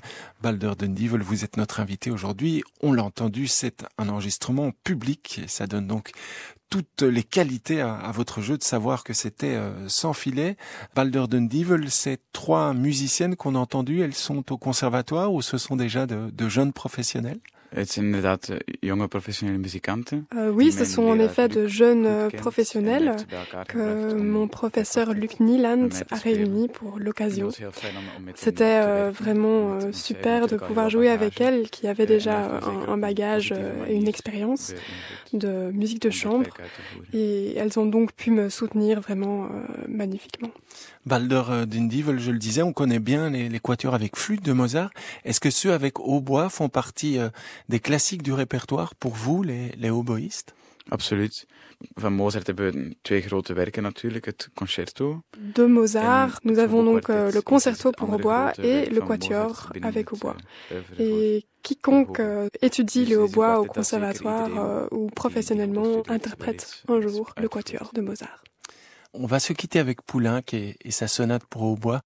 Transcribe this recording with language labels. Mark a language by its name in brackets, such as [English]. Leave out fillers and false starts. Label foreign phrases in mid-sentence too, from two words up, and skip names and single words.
[French] Balder den Dievel, vous êtes notre invité aujourd'hui. On l'a entendu, c'est un enregistrement public et ça donne donc toutes les qualités à votre jeu de savoir que c'était sans filet. Balder den Dievel, ces 3 musiciennes qu'on a entendues, elles sont au conservatoire ou ce sont déjà de jeunes professionnels? [Dutch] Het zijn inderdaad jonge professionele muzikanten. [French] Oui, ce sont en effet de jeunes professionnels que mon professeur Luc Nieland a réunis pour l'occasion. C'était vraiment super de pouvoir jouer avec elles, qui avaient déjà un bagage et une expérience de musique de chambre, et elles ont donc pu me soutenir vraiment magnifiquement. Balder den Dievel, je le disais, on connaît bien les quatuors avec flûte de Mozart. Est-ce que ceux avec hautbois font partie des classiques du répertoire pour vous, les hautboïstes? [Dutch] Absoluut. Van Mozart hebben we 2 grote werken natuurlijk, het concerto. [French] De Mozart, nous avons donc le concerto pour hautbois et le quatuor avec hautbois. Et quiconque étudie le hautbois au conservatoire ou professionnellement interprète un jour le quatuor de Mozart. On va se quitter avec Poulenc et sa sonate pour hautbois.